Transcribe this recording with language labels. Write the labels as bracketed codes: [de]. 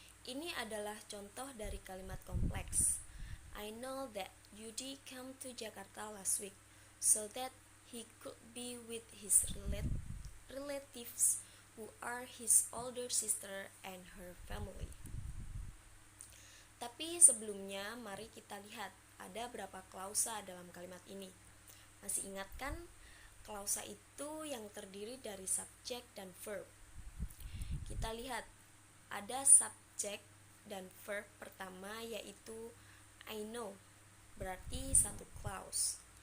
[id] Ini adalah contoh dari kalimat kompleks. [en] I know that Yudi came to Jakarta last week so that he could be with his relatives who are his older sister and her family. [id] Tapi sebelumnya mari kita lihat ada berapa klausa dalam kalimat ini. Masih ingat kan? Klausa itu yang terdiri dari subjek dan verb. Kita lihat ada subjek dan verb pertama yaitu [en] I know, [id] berarti satu clause.